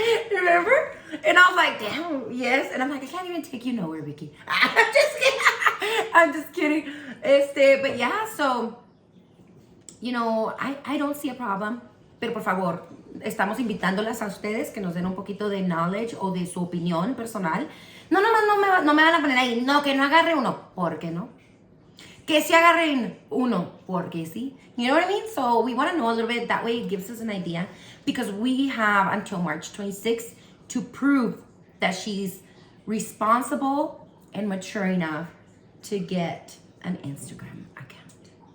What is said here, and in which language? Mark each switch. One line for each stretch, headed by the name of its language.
English: Remember? And I was like, damn, yes. And I'm like, I can't even take you nowhere, Vicky. I'm just kidding. I'm just kidding. But yeah, so, you know, I don't see a problem.
Spanish: Pero por favor, estamos invitándolas a ustedes que nos den un poquito de knowledge o de su opinión personal. No, nomás no me van a poner ahí, no, que no agarre uno. ¿Por qué no? Que sí agarren uno. Porque sí.
English: You know what I mean? So we want to know a little bit. That way it gives us an idea. Because we have until March 26th to prove that she's responsible and mature enough to get an Instagram account.